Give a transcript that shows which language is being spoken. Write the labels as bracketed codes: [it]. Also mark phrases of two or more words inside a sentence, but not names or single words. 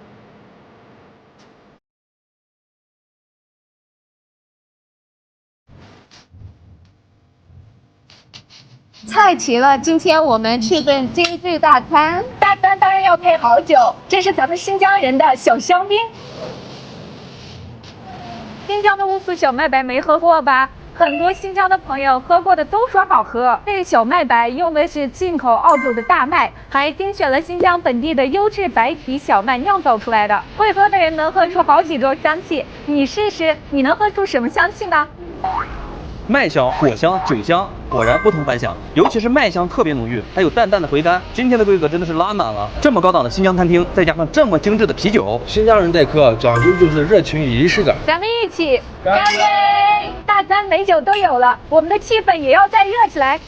[zh] 菜齊了，今天我們吃頓精緻大餐。大餐當然要配好酒，這是咱們新疆人的小香檳。新疆的烏蘇小麥白沒喝過吧？很多新疆的朋友喝過的都說好喝。這個小麥白用的是進口澳洲的大麥，還精選了新疆本地的優質白皮小麥釀造出來的。會喝的人能喝出好幾種香氣，你試試，你能喝出什麼香氣呢？麥香、果香、酒香，果然不同凡響。尤其是麥香特別濃郁，還有淡淡的回甘。今天的規格真的是拉滿了。這麼高檔的新疆餐廳，再加上這麼精緻的啤酒，新疆人待客講究就是熱情與儀式感。咱們一起乾杯！大餐美酒都有了，我們的氣氛也要再熱起來。